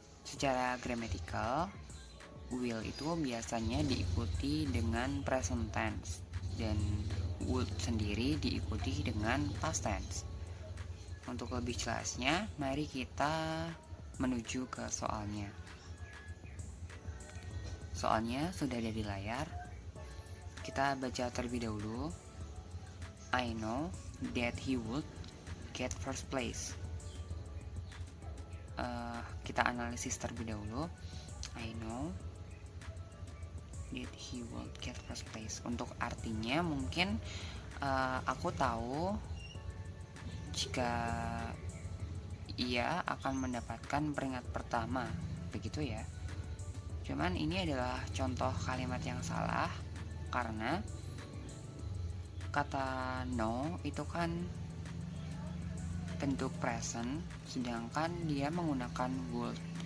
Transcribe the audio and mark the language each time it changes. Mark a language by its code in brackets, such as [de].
[id] Secara gramatikal, will itu biasanya diikuti dengan present tense dan would sendiri diikuti dengan past tense. Untuk lebih jelasnya, mari kita menuju ke soalnya. Soalnya sudah ada di layar. Kita baca terlebih dahulu. [en] I know that he would get first place. [id] Kita analisis terlebih dahulu. [en] I know that he would get first place. [id] Untuk artinya mungkin aku tahu jika ia akan mendapatkan peringkat pertama, begitu ya. Cuman ini adalah contoh kalimat yang salah, karena kata know itu kan bentuk present, sedangkan dia menggunakan would.